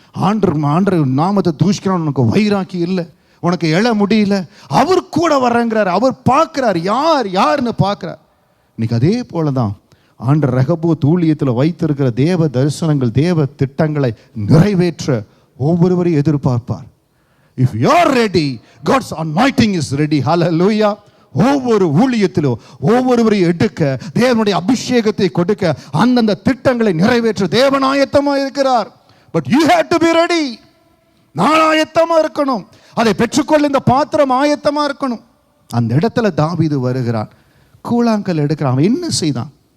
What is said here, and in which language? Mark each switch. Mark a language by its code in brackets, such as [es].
[ta] ஆண்டவர் நாமத்தை தூஷிக்கிறான். உனக்கு வைராக்கி இல்லை, உனக்கு எழ முடியல, அவர் கூட வர்றங்கிறார். அவர் பார்க்கிறார், யாருன்னு பார்க்கிறார். இன்னைக்கு அதே போலதான் ஆண்டவர் ரெகோபோத் ஊழியத்தில் வைத்திருக்கிற தேவ தரிசனங்கள், தேவ திட்டங்களை நிறைவேற்ற ஒவ்வொருவரையும் எதிர்பார்ப்பார். [en] If you are ready, God's anointing is ready. Hallelujah. [ta] ஒவ்வொரு ஊழியத்திலும் ஒவ்வொருவரையும் எடுக்க, தேவனுடைய அபிஷேகத்தை கொடுக்க, அந்தந்த திட்டங்களை நிறைவேற்ற தேவன் ஆயத்தமாக இருக்கிறார். [en] But you have to be ready. [ta] நான் ஆயத்தமாக இருக்கணும். அதை பெற்றுக்கொள்ள இந்த பாத்திரம் ஆயத்தமா இருக்கணும். அந்த இடத்துல தாவீது வருகிறான், கூழாங்கல் எடுக்கிறான். அவன் என்ன செய்தான்?